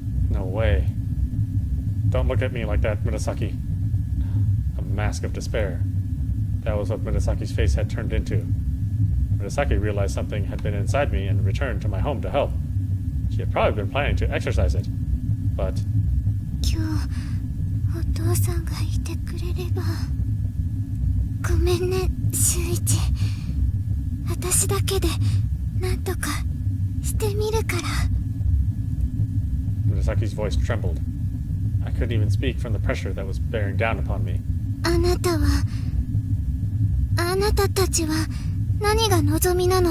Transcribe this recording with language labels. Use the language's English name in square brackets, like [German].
[English] No way. Don't look at me like that, Murasaki. A mask of despair. That was what Murasaki's face had turned into. Murasaki realized something had been inside me and returned to my home to help. She had probably been planning to exorcise it. But [Japanese] 今日お父さんがいてくれれば。ごめんね秀一。私だけでなんとかしてみるから。 [English] Murasaki's voice trembled. I couldn't even speak from the pressure that was bearing down upon me. [Japanese] あなたたちは何が望みなの？